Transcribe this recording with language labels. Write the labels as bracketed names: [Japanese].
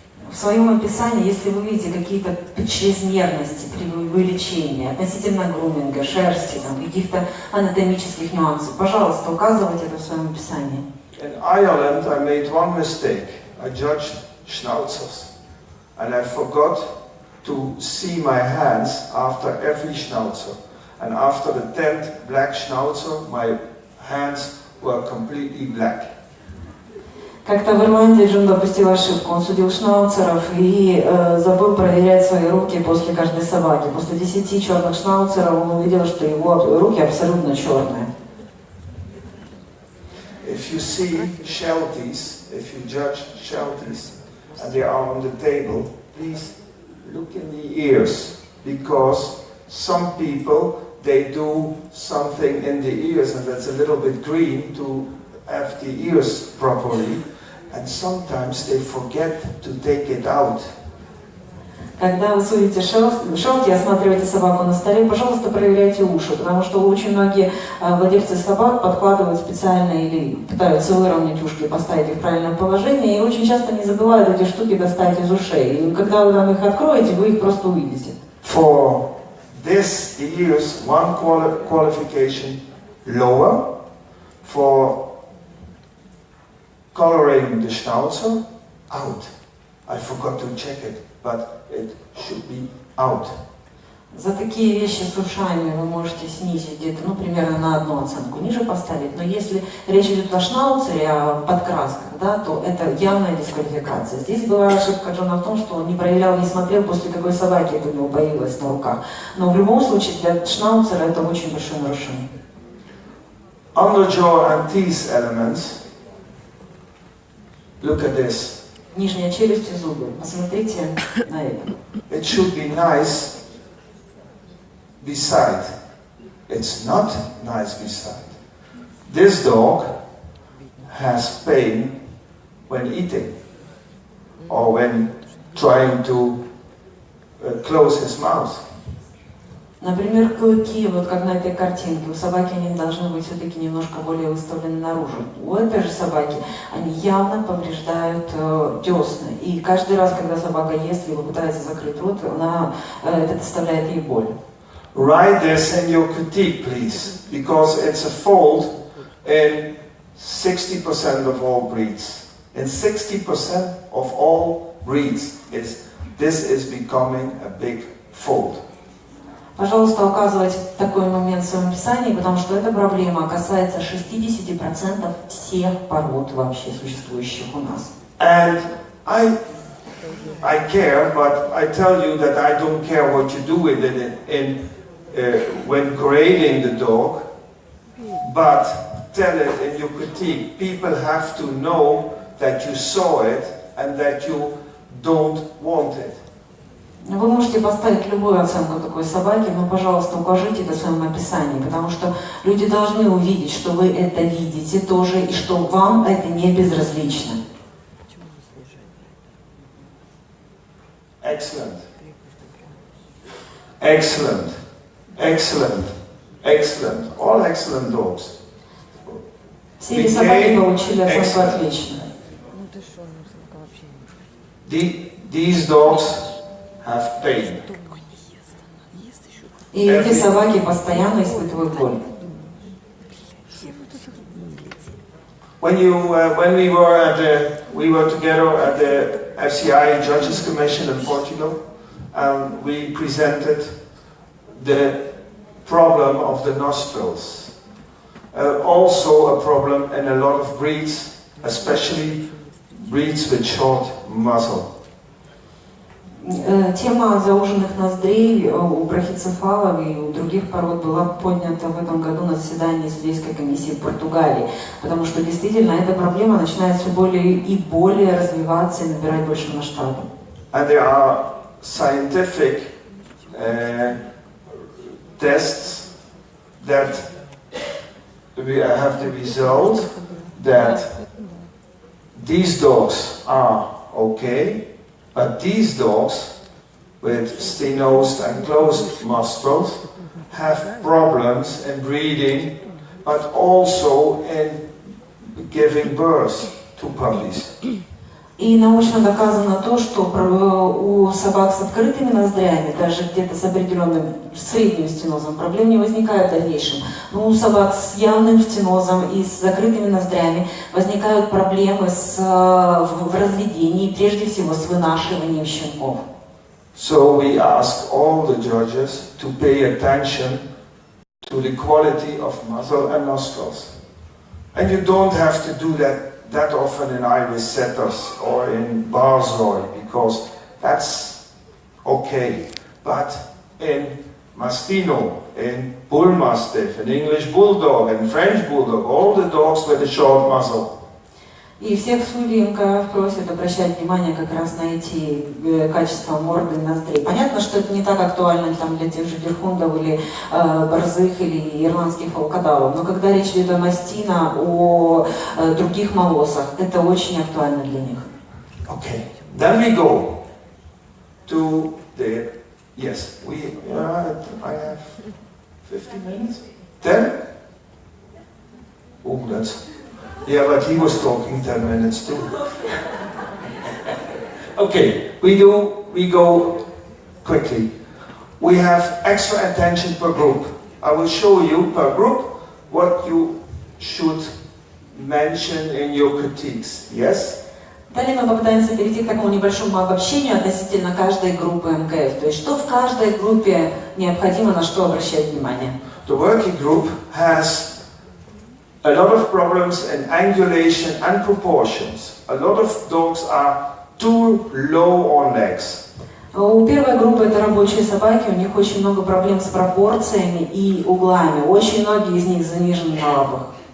[Russian] В своем описании, если вы видите какие-то чрезмерности, преувеличения относительно груминга, шерсти, каких-то анатомических нюансов, пожалуйста, указывайте это в своем описании. [English] In Ireland, I made one mistake. I judged schnauzers, and I forgot to see my hands after every schnauzer. And after the 10th black schnauzer, my hands were completely black. [Russian] Как-то в Ирландии Джон допустил ошибку. Он судил шнауцеров и забыл проверять свои руки после каждой собаки. После 10 черных шнауцеров он увидел, что его руки абсолютно черные. [English] If you see shelties, if you judge shelties, and they are on the table, please look in the ears, because some people, they do something in the ears, and that's a little bit green to have the ears properly, and sometimes they forget to take it out. [Russian] Когда вы судите шелти и осматриваете собаку на столе, пожалуйста, проверяйте уши, потому что очень многие владельцы собак подкладывают специально или пытаются выровнять ушки, поставить их в правильное положение, и очень часто не забывают эти штуки достать из ушей. И когда вы там их откроете, вы их просто увидите. [English] For this, the ears, one qualification lower. For coloring the schnauzer, out. I forgot to check it, but it should be out. [Russian] За такие вещи с ушами вы можете снизить где-то, примерно на 1 оценку ниже поставить, но если речь идет о шнауцере, о подкрасках, да, то это явная дисквалификация. Здесь была ошибка Джона в том, что он не проверял, не смотрел, после какой собаки это у него появилось на руках. Но в любом случае для шнауцера это очень большое нарушение. [English] underjaw and teeth elements. Look at this. [Russian] Нижняя челюсть и зубы. Посмотрите на это. [English] It should be nice beside. It's not nice beside. This dog has pain when eating or when trying to close his mouth. [Russian] Например, клыки, вот как на этой картинке, у собаки они должны быть все-таки немножко более выставлены наружу. У этой же собаки они явно повреждают десны. И каждый раз, когда собака ест, либо пытается закрыть рот, это доставляет ей боль. [English] Write this in your critique, please, because it's a fault in 60% of all breeds. In 60% of all breeds, this is becoming a big fault. [Russian] Пожалуйста, указывайте такой момент в своем описании, потому что эта проблема касается 60% всех пород вообще существующих у нас. [English] And I care, but I tell you that I don't care what you do with it when grading the dog, but tell it in your critique. People have to know that you saw it and that you don't want it. [Russian] Вы можете поставить любую оценку такой собаки, но, пожалуйста, укажите это в своем описании, потому что люди должны увидеть, что вы это видите тоже, и что вам это не безразлично. [English] Excellent. Excellent. Excellent. Excellent. All excellent dogs. [Russian] Все эти собаки получили оценку отлично. [English] These dogs have pain. [Russian] И эти собаки постоянно испытывают боль. [English] When we were together at the FCI Judges Commission in Portugal, we presented the problem of the nostrils. Also a problem in a lot of breeds, especially breeds with short muzzle. [Russian] Тема зауженных ноздрей у брахицефалов и у других пород была поднята в этом году на заседании Судейской комиссии в Португалии, потому что действительно эта проблема начинает все более и более развиваться и набирать больше масштаба. [English] And there are scientific tests that we have the result that these dogs are okay. But these dogs with stenosed and closed nostrils have problems in breeding, but also in giving birth to puppies. [Russian] И научно доказано то, что у собак с открытыми ноздрями, даже где-то с определенным средним стенозом, проблем не возникает в дальнейшем. Но у собак с явным стенозом и с закрытыми ноздрями возникают проблемы в разведении, прежде всего с вынашиванием щенков. [English] So we ask all the judges to pay attention to the quality of muzzle and nostrils. And you don't have to do that often in Irish setters or in Barzoi, because that's okay. But in Mastino, in Bull Mastiff, in English Bulldog, and French Bulldog, all the dogs with a short muzzle. [Russian] И всех судей МКФ просят обращать внимание как раз на эти качества морды и ноздрей. Понятно, что это не так актуально там, для тех же дерхундов или борзых или ирландских волкодавов, но когда речь идет о мастино, о других молосах, это очень актуально для них. [English] Okay, then we go to the, yes, I have 15 minutes? 10? Oh, that's... Yeah, but he was talking 10 minutes too. Okay, we go quickly. We have extra attention per group. I will show you per group what you should mention in your critiques. Yes? [Russian] Далее мы попытаемся перейти к такому небольшому обобщению относительно каждой группы МКФ. То есть, что в каждой группе необходимо, на что обращать внимание. [English] The working group has a lot of problems in angulation and proportions. A lot of dogs are too low on legs. [Russian] У первой группы это рабочие собаки, у них очень много проблем с пропорциями и углами. Очень многие из них занижены на лапах.